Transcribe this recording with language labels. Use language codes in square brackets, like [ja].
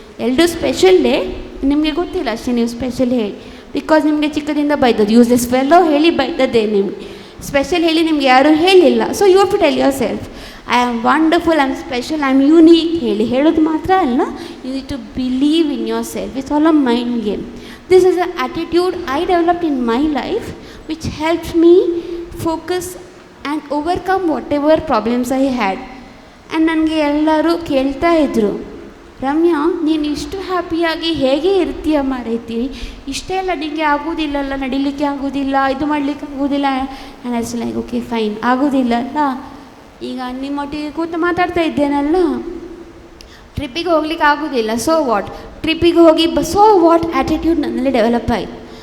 [kn] ಎಲ್ಲರೂ ಸ್ಪೆಷಲ್ಲೇ, ನಿಮಗೆ ಗೊತ್ತಿಲ್ಲ ಅಷ್ಟೇ ನೀವು ಸ್ಪೆಷಲ್ ಹೇಳಿ. ಬಿಕಾಸ್ ನಿಮಗೆ ಚಿಕ್ಕದಿಂದ ಬೈದದ್ದು, [en] useless fellow [kn] ಹೇಳಿ ಬೈದದ್ದೇ ನಿಮಗೆ. ಸ್ಪೆಷಲ್ ಹೇಳಿ ನಿಮ್ಗೆ ಯಾರೂ ಹೇಳಿಲ್ಲ. [en] so you have to tell yourself, I am wonderful, I am special, I am unique [kn] ಹೇಳೋದು ಮಾತ್ರ ಅಲ್ಲ, [en] You need to believe in yourself. It's all a mind game. This is an attitude I developed in my life which helped me focus and overcome whatever problems I had. [kn] And ನನಗೆ ಎಲ್ಲರೂ ಕೇಳ್ತಾ ಇದ್ದರು, ರಮ್ಯಾ ನೀನು ಇಷ್ಟು ಹ್ಯಾಪಿಯಾಗಿ ಹೇಗೆ ಇರ್ತೀಯ ಮಾರೈತಿ, ಇಷ್ಟೆಲ್ಲ ನಿನಗೆ ಆಗೋದಿಲ್ಲಲ್ಲ, ನಡಿಲಿಕ್ಕೆ ಆಗೋದಿಲ್ಲ, ಇದು ಮಾಡಲಿಕ್ಕೆ ಆಗೋದಿಲ್ಲ. [en] and I was like okay fine, [kn] ಆಗೋದಿಲ್ಲ ಅಲ್ಲ, ಈಗ ನಿಮ್ಮೊಟ್ಟಿಗೆ ಕೂತು ಮಾತಾಡ್ತಾ ಇದ್ದೇನಲ್ಲ, ಟ್ರಿಪ್ಪಿಗೆ ಹೋಗ್ಲಿಕ್ಕೆ ಆಗೋದಿಲ್ಲ, [en] so what, [kn] ಟ್ರಿಪ್ಪಿಗೆ ಹೋಗಿ ಸೊ ವಾಟ್ ಆ್ಯಟಿಟ್ಯೂಡ್ ನನ್ನಲ್ಲಿ ಡೆವಲಪ್ ಆಯಿತು.